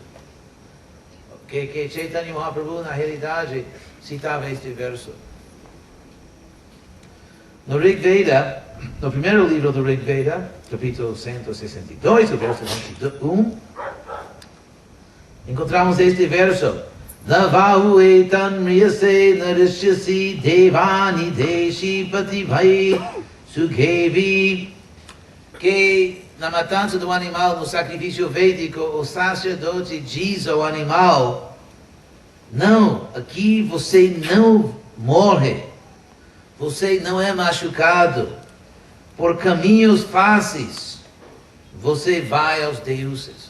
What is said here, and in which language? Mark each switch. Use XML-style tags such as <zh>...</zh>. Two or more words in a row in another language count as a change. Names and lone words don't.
<pt>Que Chaitanya Mahaprabhu na realidade citava este verso. No Rig Veda, no primeiro livro do Rig Veda, capítulo 162, o verso 21, encontramos este verso.</pt> <sa>Navahu etan mriyase narishyasi devani deshi patibhai sukhevi.</sa> <pt>Que na matança do animal, no sacrifício védico, o sacerdote diz ao animal: não, aqui você não morre, você não é machucado, por caminhos fáceis você vai aos deuses.</pt>